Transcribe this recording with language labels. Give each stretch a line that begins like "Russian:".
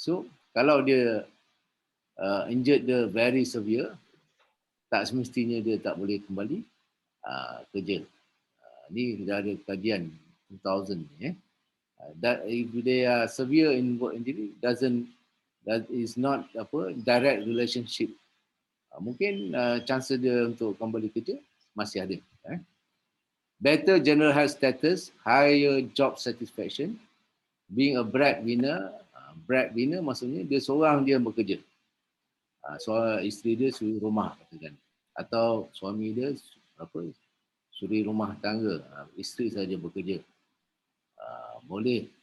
Malay: So, kalau dia injured dia
English: very severe,
Malay: tak semestinya dia tak boleh kembali kerja. Ni dah ada kajian 2000 ni.
English: That if they are severe in work injury, that is not direct relationship.
Malay: Mungkin chance dia untuk kembali kerja masih ada.
English: Better general health status, higher job satisfaction, being a breadwinner.
Malay: Breadwinner maksudnya dia seorang dia bekerja. Isteri dia suri rumah katakan. Atau suami dia suri rumah tangga, isteri saja bekerja. Boleh.